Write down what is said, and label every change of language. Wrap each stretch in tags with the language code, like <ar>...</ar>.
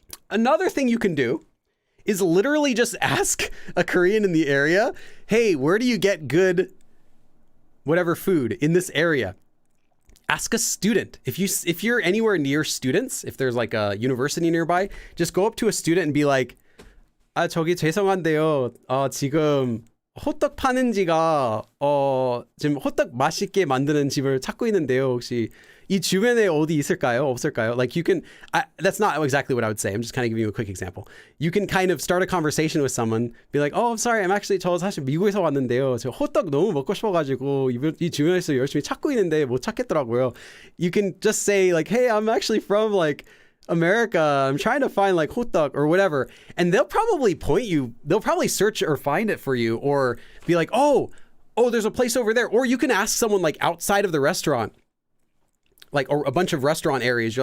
<en>Another thing you can do is literally just ask a Korean in the area, hey, where do you get good whatever food in this area? Ask a student. If you're anywhere near students, if there's like a university nearby, just go up to a student and be like,</en> <ko>아, 저기 죄송한데요. 지금 호떡 파는 지가 지금 호떡 맛있게 만드는 집을 찾고 있는데요. 혹시 이 주변에 어디 있을까요? 없을까요?</ko> <en>Like you can, that's not exactly what I would say. I'm just kind of giving you a quick example. You can kind of start a conversation with someone, be like, oh, I'm sorry.</en> <ko>저 사실 미국에서 왔는데요. 저 호떡 너무 먹고 싶어가지고 이 주변에서 열심히 찾고 있는데 못 찾겠더라고요.</ko> <en>You can just say like, hey, I'm actually from like America, I'm trying to find like 호떡 or whatever, and they'll probably they'll probably search or find it for you, or be like, oh, there's a place over there. Or you can ask someone like outside of the restaurant, like, or a bunch of restaurant areas.</en>